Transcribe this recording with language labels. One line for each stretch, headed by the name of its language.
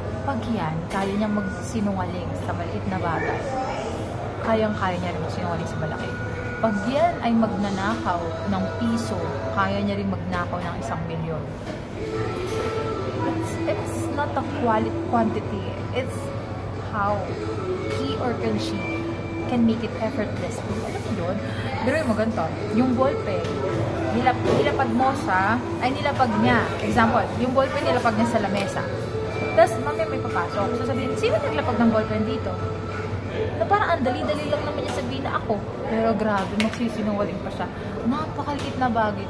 Filipino: Pag yan, kaya niya magsinungaling sa maliit na bagay, kayang-kaya niya rin magsinungaling sa malaki. Pag yan ay magnanakaw ng piso, kaya niya rin magnakaw ng 1,000,000.
English: It's not the quantity, it's how he or she can make it effortlessly.
Filipino: Alam mo yun? Pero yung ganito, yung ballpen, nilapag mo siya, ay nilapag niya. Example, yung ballpen nilapag niya sa lamesa. Tapos, mamaya may papasok. So, sabihin, sino naglapag ng ballpen dito? Na parang ang dali-dali lang naman niya sabihin na ako. Pero grabe, magsisinungaling pa siya. Napakaliit na bagay.